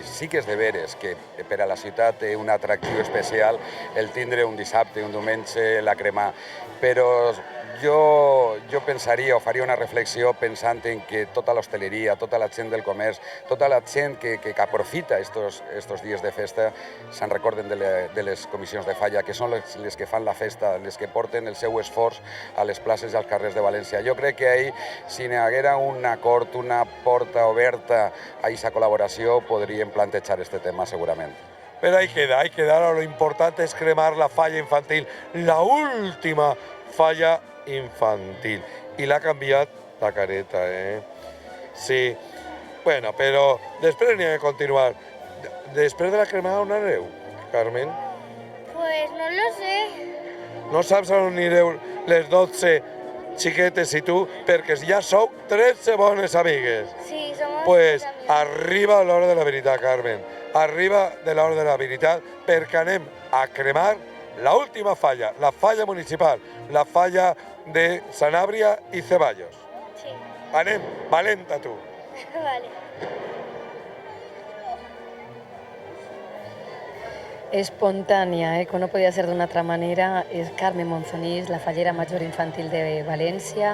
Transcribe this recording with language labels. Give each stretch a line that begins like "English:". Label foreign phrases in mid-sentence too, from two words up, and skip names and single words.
Catalan: Sí que és de veres que per a la ciutat té un atractiu especial el tindre un dissabte, un diumenge, la cremar, però jo pensaria o faria una reflexió pensant en que tota l'hostaleria, tota la gent del comerç, tota la gent que aprofita estos dies de festa se'n recorden de les comissions de falla, que són les que fan la festa, les que porten el seu esforç a les places i als carrers de València. Jo crec que ahir, si n'hi haguera un acord, una porta oberta a aquesta col·laboració, podríem plantejar aquest tema segurament.
Spanish: Però ahí queda, ahora lo importante es cremar la falla infantil, la última falla infantil.
Catalan: I l'ha canviat la careta, Sí. Bueno, però després n'hi ha de continuar. Després de la cremada on aneu, Carmen?
Spanish: Pues no lo sé.
Catalan: No saps on anireu les 12 xiquetes i tu, perquè ja sou 13 bones amigues.
Spanish: Sí, somos Pues amigos.
Catalan: arriba l'hora de la veritat, Carmen. Arriba de l'hora de la veritat, perquè anem a cremar la última falla, la falla municipal, la falla de Sanabria i Ceballos. Sí. Anem, valenta tu. Vale. Espontània, com no podia ser d'una altra manera, és Carmen Monzonís, la fallera major infantil de València.